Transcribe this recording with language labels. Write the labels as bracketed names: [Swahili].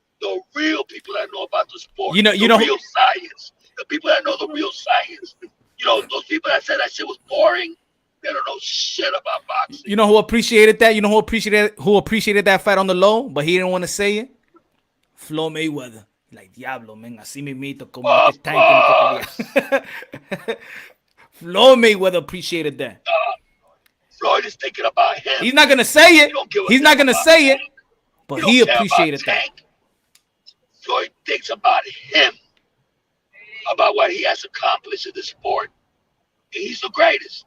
[English] The real people that know about the sport. The real science. The people that know the real science. Those people that said that shit was boring, they don't know shit about boxing. You know who appreciated that? You know who appreciated that fight on the low, but he didn't want to say it? Flo Mayweather. [Spanish] Like, diablo, man, así mismito como este tanque que quería. [English] Flo Mayweather appreciated that. Floyd is thinking about him. He's not gonna say it. He's not gonna say it, but he appreciated that. Floyd thinks about him, about what he has accomplished in the sport. And he's the greatest.